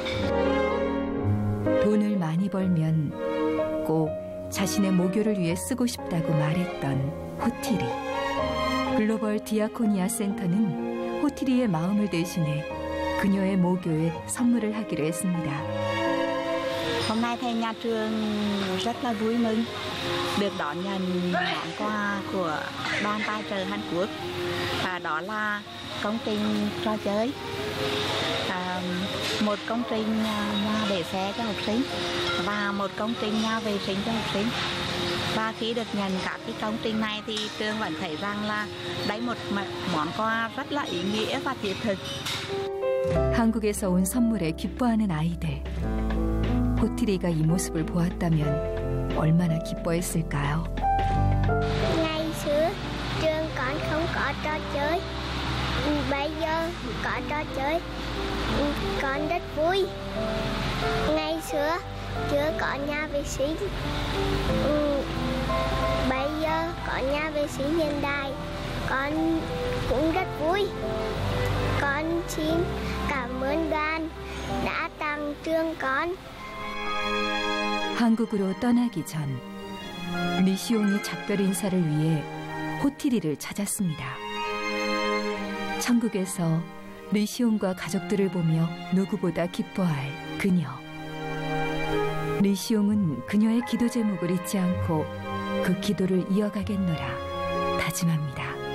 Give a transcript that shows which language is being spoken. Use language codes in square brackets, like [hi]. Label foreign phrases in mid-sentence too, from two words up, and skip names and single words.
[ko] 돈을 많이 벌면 꼭 자신의 모교를 위해 쓰고 싶다고 말했던 호티리. 글로벌 디아코니아 센터는 호티리의 마음을 대신해 그녀의 모교에 선물을 하기로 했습니다. [vi] Hôm nay thay nhà trường rất là vui mừng được đón nhận món quà của đoàn tài trợ Hàn Quốc. Đó là công trình trò chơi, một công trình nhà để xe cho học sinh và một công trình nhà vệ sinh cho học sinh. Và khi được nhận các cái công trình này thì trường vẫn thấy rằng là đấy một món quà rất là ý nghĩa và thiết thực. [ko] 한국에서 온 선물에 기뻐하는 아이들. 호티리가 이 모습을 보았다면 얼마나 기뻐했을까요? [vi] Ngày xưa trường con không có trò chơi, bây giờ có trò chơi, con rất vui. Ngày xưa chưa có nhà vệ sinh, bây giờ có nhà vệ sinh hiện đại, con cũng rất vui. Con xin cảm ơn đoàn đã tặng trường con. [ko] 한국으로 떠나기 전 리시옹이 작별 인사를 위해 호티리를 찾았습니다. 천국에서 리시옹과 가족들을 보며 누구보다 기뻐할 그녀. 리시옹은 그녀의 기도 제목을 잊지 않고 그 기도를 이어가겠노라 다짐합니다.